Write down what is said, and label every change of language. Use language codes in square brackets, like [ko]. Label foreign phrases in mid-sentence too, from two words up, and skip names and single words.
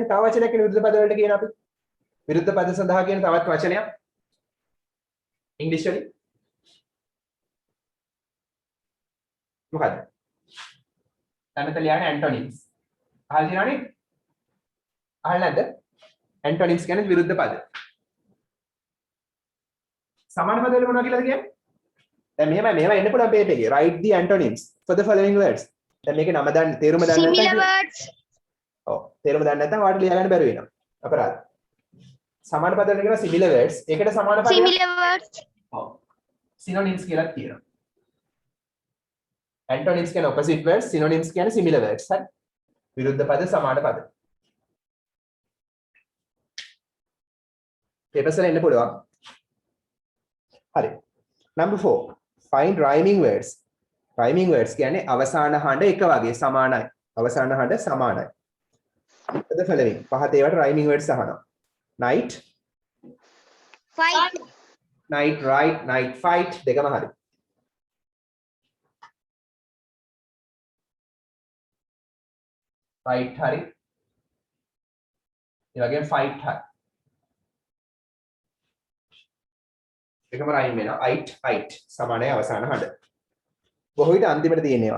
[si] තව වචනයක් කියන විරුද්ධ පද වලට කියන අපි විරුද්ධ පද සඳහා කියන තවත් වචනයක් ඉංග්‍රීසි වලින් මොකද්ද? තනත ලියන්නේ ඇන්ටොනිම්ස්. අහලා තියෙනවනේ? අහලා නැද්ද? ඇන්ටොනිම්ස් කියන්නේ විරුද්ධ පද. සමාන පද වල මොනවා කියලාද කියන්නේ? දැන් මෙහෙම එන්න පුළුවන් පේජ් එකේ. [en] write the antonyms for the following words. [si] දැන් මේකේ නම දාන්න තේරුම දාන්න [en] Similar words. [si] ඔව් තේරුම දාන්න නැත්නම් ඔයාලට ලියා ගන්න බැරි වෙනවා. අපරාධ. සමාන පද වල කියනවා [en] similar words. [si] ඒකට සමාන පද [en] Similar words. [si] ඔව්. synonyms කියලා කියනවා. antonyms කියන්නේ [en] opposite words, synonyms [si] කියන්නේ [en] similar words. [si] හරි. විරුද්ධ පද සමාන පද. papers වල එන්න පුළුවන්. හරි. [en] number 4. find rhyming words. rhyming words [si] කියන්නේ අවසාන හඬ එක වගේ සමානයි. අවසාන හඬ සමානයි. [en] the following [si] පහත ඒවට [en] rhyming words [si] අහනවා. [en] night, Fight. night, right, night, fight [si] දෙකම හරි. [en] fight හරි. [si] ඒ වගේම fight හරි. එකම rhyme වෙනවා. it සමානයි අවසාන හඬ. බොහෝ විට අන්තිමට තියෙනවා.